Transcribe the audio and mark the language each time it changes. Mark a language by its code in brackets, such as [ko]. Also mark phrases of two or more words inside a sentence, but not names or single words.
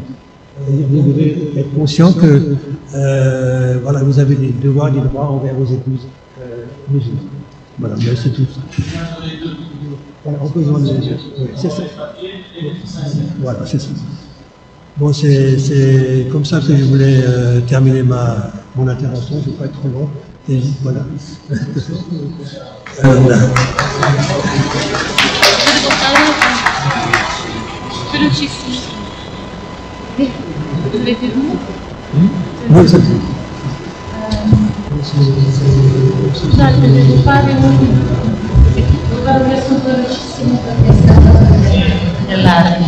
[fr] Vous devez être conscient que voilà, vous avez des devoirs et des droits envers vos épouses musulmanes. Voilà, mais c'est tout. Voilà, on peut demander. C'est ça. Voilà, c'est ça. Bon, c'est comme ça que je voulais terminer mon intervention. Je ne vais pas être trop long. Et voilà. [it] Scusate, devo fare un riassunto velocissimo perché è stato dell'armi.